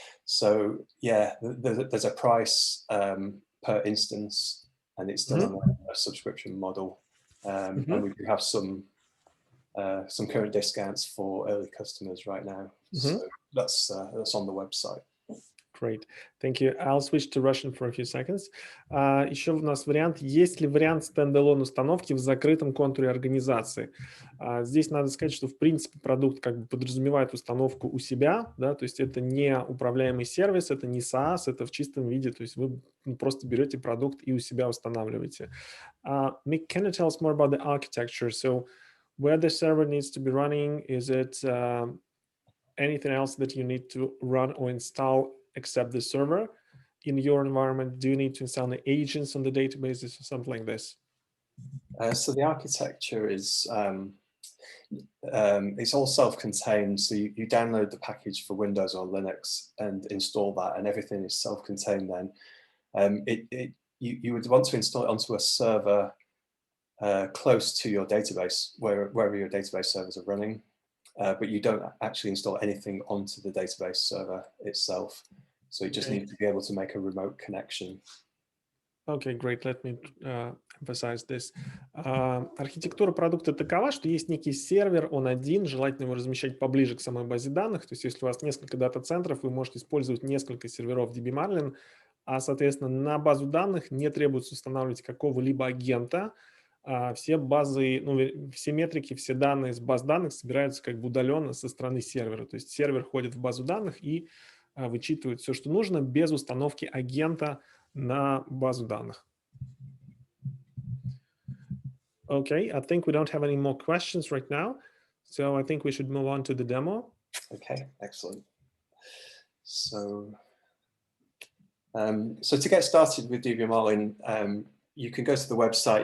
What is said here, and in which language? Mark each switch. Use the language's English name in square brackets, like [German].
[English] So yeah, there's a price per instance, and it's done on a subscription model. And we do have some current discounts for early customers right now. So that's on the website. Great, thank you. I'll switch to Russian for a few seconds. [Russian] Еще у нас вариант, есть ли вариант стендалон установки в закрытом контуре организации? Здесь надо сказать, что в принципе продукт как бы подразумевает установку у себя, да, то есть это не управляемый сервис, это не SaaS, это в чистом виде, то есть вы просто берете продукт и у себя устанавливаете. [English] Mick, can you tell us more about the architecture? So where the server needs to be running, is it anything else that you need to run or install except the server in your environment? Do you need to install the agents on the databases or something like this? So the architecture is, It's all self-contained, so you download the package for Windows or Linux and install that, and everything is self-contained then. You would want to install it onto a server close to your database, wherever your database servers are running, but you don't actually install anything onto the database server itself. So you just need to be able to make a remote connection. Okay, great. Let me emphasize this. [Russian] Архитектура продукта такова, что есть некий сервер, он один, желательно его размещать поближе к самой базе данных. То есть если у вас несколько дата-центров, вы можете использовать несколько серверов DBmarlin, а, соответственно, на базу данных не требуется устанавливать какого-либо агента. Все базы, ну, все метрики, все данные с баз данных собираются как бы удаленно со стороны сервера. То есть сервер ходит в базу данных и вычитывает все, что нужно, без установки агента на базу данных. [English] Okay, I think we don't have any more questions right now, so I think we should move on to the demo. Okay, excellent. So to get started with DBmarlin, you can go to the website.